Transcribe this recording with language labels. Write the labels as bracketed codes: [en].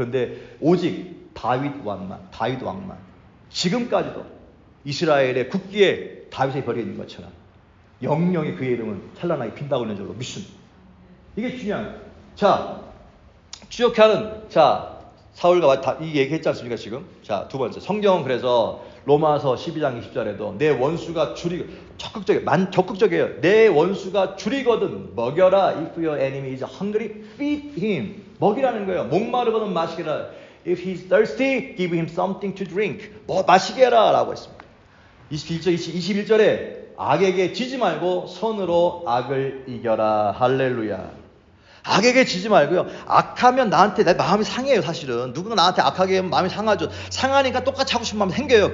[ko] 그런데 오직 다윗 왕만 지금까지도 이스라엘의 국기에 다윗의 별이 있는 것처럼 영영이 그의 이름은 찬란하게 빈다고 있는 줄로 믿습니다. 이게 중요한 거예요. 자, 추적하는, 사울과 이 얘기했지 않습니까, 지금? 자, 두 번째. 성경은 그래서 로마서 12장 20절에도 내 원수가 적극적이에요. 내 원수가 줄이거든 먹여라. [en] If your enemy is hungry, feed him. [ko] 먹이라는 거예요. 목마르거든 마시게라. [en] If he's thirsty, give him something to drink. [ko] 마시게 해라 라고 했습니다. 21절에 악에게 지지 말고 선으로 악을 이겨라. 할렐루야. 악에게 지지 말고요. 악하면 내 마음이 상해요, 사실은. 누군가 나한테 악하게 하면 마음이 상하죠. 상하니까 똑같이 하고 싶은 마음이 생겨요.